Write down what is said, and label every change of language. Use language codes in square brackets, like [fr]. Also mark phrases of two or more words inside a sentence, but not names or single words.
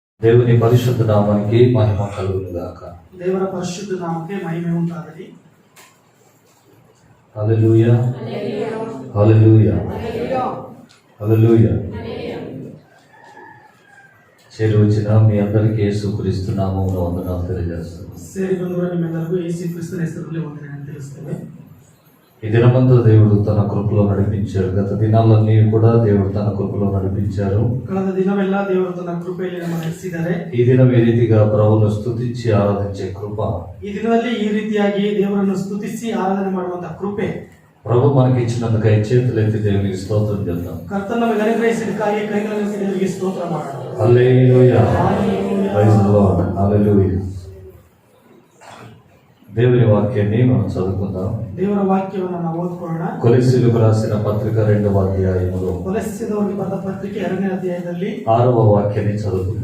[te] దేవుని పరిశుద్ధ నామానికి మహిమ కలుగును గాక. [kn] ದೇವರ ಪರಿಶುದ್ಧ ನಾಮಕ್ಕೆ ಮಹಿಮೆ ಉಂಟಾಗಲಿ. హల్లెలూయా హల్లెలూయా హల్లెలూయా. [te] చేరి వచ్చిన మీ అందరికీ యేసుక్రీస్తు నామములో వందనాలు తెలియజేస్తున్నాను. [kn] ಸೇರಿ ಬಂದವರು ನಿಮ್ಮೆಲ್ಲರಿಗೂ ಯೇಸು ಕ್ರಿಸ್ತನ ಹೆಸರಲ್ಲಿ ವಂದನೆಯನ್ನು ತಿಳಿಸ್ತೇವೆ. [te] ఈ దినమంతా దేవుడు తన కృపలో నడిపించారు. గత దినాలన్నీ కూడా దేవుడు తన కృపలో నడిపించారు. [kn] ಕಳೆದ ದಿನವೆಲ್ಲ ದೇವರು ತನ್ನ ಕೃಪೆಯಲ್ಲಿ ನಮ್ಮನ್ನು ನಡೆಸಿದ್ದಾರೆ. [te] ఈ దినం ఈ రీతిగా ప్రభువును స్తుతించి ఆరాధించే కృప, [kn] ಈ ದಿನದಲ್ಲಿ ಈ ರೀತಿಯಾಗಿ ದೇವರನ್ನು ಸ್ತುತಿಸಿ ಆರಾಧನೆ ಮಾಡುವಂತಹ ಕೃಪೆ [te] ప్రభు మనకి ఇచ్చినందుకు చేతులెత్తి దేవునికి స్తోత్రం చేద్దాం. [kn] ಕರ್ತನ ನಮಗೆ ಅನುಗ್ರಹಿಸಿದ್ದಕ್ಕಾಗಿ ಕೈಗಳನ್ನು ದೇವರಿಗೆ ಸ್ತೋತ್ರ ಮಾಡೋಣ. [te] హల్లెలూయా [en] praise the lord [te] హల్లెలూయా. దేవుని వాక్యాన్ని మనం చదువుకుందాం. [kn] ದೇವರ ವಾಕ್ಯವನ್ನು ನಾವು ಓದ್ಕೊಳ್ಳೋಣ. [te] కొలస్సీలకు రాసిన పత్రిక 2వ అధ్యాయములో [kn] ಕೊಲಸ್ಸೆದವರಿಗೆ ಬರೆದ ಪತ್ರಿಕೆ 2ನೇ ಅಧ್ಯಾಯದಲ್ಲಿ [te] 6వ వాక్యాన్ని చదువుకుందాం.